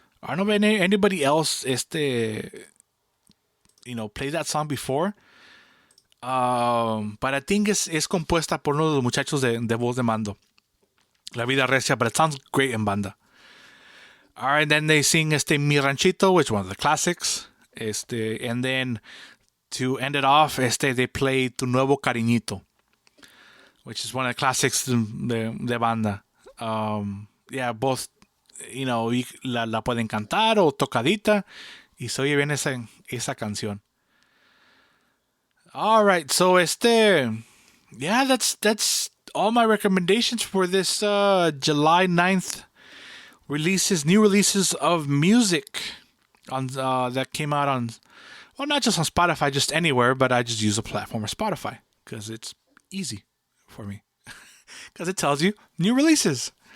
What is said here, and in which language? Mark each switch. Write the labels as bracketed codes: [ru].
[en] I don't know if anybody else played that song before. But I think [es] es compuesta por uno de los muchachos de Voz de Mando. [en] La Vida Recia, but it sounds great in banda. Alright, then they sing Mi Ranchito, which is one of the classics. And then to end it off, they play Tu Nuevo Cariñito, which is one of the classics de banda. Yeah, both, [es] la pueden cantar o tocadita y se oye bien esa canción. [en] All right, so yeah, that's all my recommendations for this July 9th new releases of music on that came out on, well, not just on Spotify, just anywhere, but I just use a platform of Spotify because it's easy for me because it tells you new releases.